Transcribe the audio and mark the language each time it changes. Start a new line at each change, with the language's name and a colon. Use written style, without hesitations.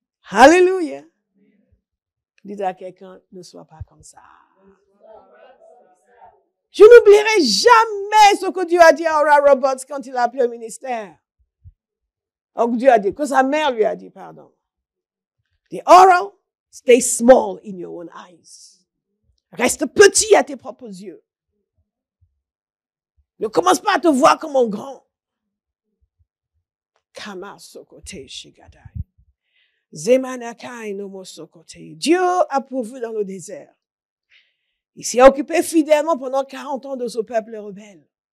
French: Alléluia. Dites à quelqu'un, ne sois pas comme ça. Je n'oublierai jamais ce que Dieu a dit à Oral Roberts quand il a appelé au ministère. Dieu a dit, que sa mère lui a dit, pardon.
English: The Oral, stay small in your own eyes.
French: Reste petit à tes propres yeux. Ne commence pas à te voir comme un grand. Kama sokote shigadai. Zemanakai no mo sokote. Dieu a pourvu dans le désert. Il s'est occupé fidèlement pendant 40 ans de ce peuple rebelle.